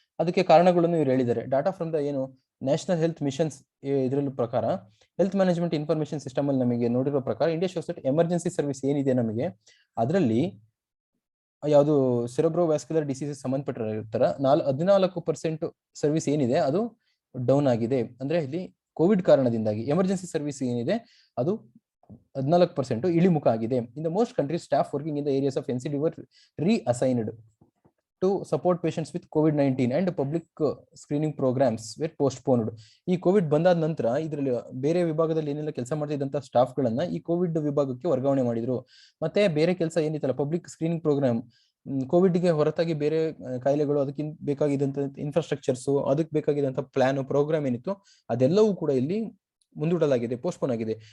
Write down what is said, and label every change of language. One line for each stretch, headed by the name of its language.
Kannada: ಅದಕ್ಕೆ ಕಾರಣಗಳನ್ನು ಇವ್ರು ಹೇಳಿದ್ದಾರೆ. ಡಾಟಾ ಫ್ರಮ್ ದ ಏನು ನ್ಯಾಷನಲ್ ಹೆಲ್ತ್ ಮಿಷನ್ಸ್ ಇದರಲ್ಲಿ ಪ್ರಕಾರ, ಹೆಲ್ತ್ ಮ್ಯಾನೇಜ್ಮೆಂಟ್ ಇನ್ಫಾರ್ಮೇಶನ್ ಸಿಸ್ಟಮ್ ಅಲ್ಲಿ ನಮಗೆ ನೋಡಿರೋ ಪ್ರಕಾರ,
English: India shows that
Kannada: emergency service ಏನಿದೆ ನಮಗೆ, ಅದರಲ್ಲಿ ಯಾವುದು ಸೆರೆಬ್ರೋವ್ಯಾಸ್ಕ್ಯುಲರ್ ಡಿಸೀಸಸ್ ಸಂಬಂಧಪಟ್ಟಿರ್ತಾರ 14% ಸರ್ವಿಸ್ ಏನಿದೆ ಅದು ಡೌನ್ ಆಗಿದೆ. ಅಂದ್ರೆ ಇಲ್ಲಿ ಕೋವಿಡ್ ಕಾರಣದಿಂದಾಗಿ ಎಮರ್ಜೆನ್ಸಿ ಸರ್ವಿಸ್ ಏನಿದೆ ಅದು 14% ಇಳಿಮುಖ ಆಗಿದೆ.
English: In the most countries, staff working in the areas of NCD were reassigned to support patients with COVID-19 and public screening programs were postponed.
Kannada: ಈ ಕೋವಿಡ್ ಬಂದಾದ ನಂತರ ಇದರಲ್ಲಿ ಬೇರೆ ವಿಭಾಗದಲ್ಲಿ ಏನೆಲ್ಲ ಕೆಲಸ ಮಾಡ್ತಿದ್ದಂತ ಸ್ಟಾಫ್ ಗಳನ್ನ ಈ ಕೋವಿಡ್ ವಿಭಾಗಕ್ಕೆ ವರ್ಗಾವಣೆ ಮಾಡಿದ್ರು. ಮತ್ತೆ ಬೇರೆ ಕೆಲಸ ಏನಿತ್ತಲ್ಲ, ಪಬ್ಲಿಕ್ ಸ್ಕ್ರೀನಿಂಗ್ ಪ್ರೋಗ್ರಾಮ್ ಕೋವಿಡ್ಗೆ ಹೊರತಾಗಿ ಬೇರೆ ಕಾಯಿಲೆಗಳು, ಅದಕ್ಕೆ ಬೇಕಾಗಿದ್ದಂತ ಇನ್ಫ್ರಾಸ್ಟ್ರಕ್ಚರ್ಸ್, ಅದಕ್ಕೆ ಬೇಕಾಗಿದ್ದಂತ ಪ್ಲಾನ್ ಪ್ರೋಗ್ರಾಮ್ ಏನಿತ್ತು ಅದೆಲ್ಲವೂ ಕೂಡ ಇಲ್ಲಿ ಮುಂದೂಡಲಾಗಿದೆ, ಪೋಸ್ಟ್ಪೋನ್ ಆಗಿದೆ.